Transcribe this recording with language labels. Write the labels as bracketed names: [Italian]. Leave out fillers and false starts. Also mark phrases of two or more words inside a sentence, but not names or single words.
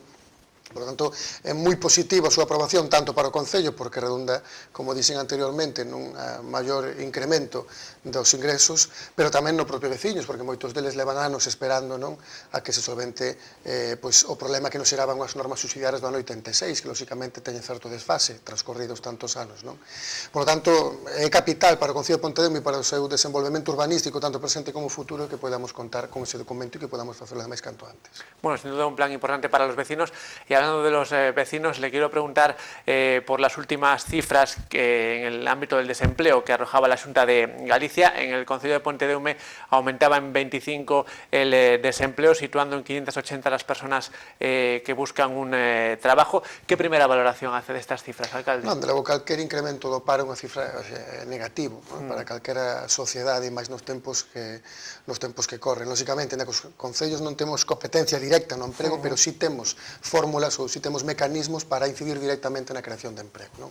[Spanish] Por lo tanto, [Galician] é moi positivo a súa aprobación tanto para o Concello, porque redunda, como dixen anteriormente, nun maior incremento dos ingresos, pero tamén no propio veciños, porque moitos deles levan anos esperando a que se solvente o problema que nos xeraban as normas subsidiarias do ano 86, que lóxicamente teñen certo desfase transcorridos tantos anos. [Spanish] Por lo tanto, [Galician] é capital para o Concello de Pontedeume e para o seu desenvolvemento urbanístico, tanto presente como futuro, que podamos contar con ese documento e que podamos facelo máis canto antes. [Spanish] Bueno, sin duda un plan importante para los vecinos. Y hablando de los vecinos, le quiero preguntar por las últimas cifras que en el ámbito del desempleo que arrojaba la Xunta de Galicia. En el Concello de Pontedeume aumentaba en 25 el desempleo, situando en 580 las personas que buscan un trabajo. ¿Qué primera valoración hace de estas cifras, alcalde? [Galician] Non, de logo, calquer incremento do paro é unha cifra negativo para calquera sociedade, e máis nos tempos que corren. Lóxicamente, nos concellos non temos competencia directa no emprego, pero sí temos fórmulas fórmulas ou se temos mecanismos para incidir directamente na creación de emprego, non?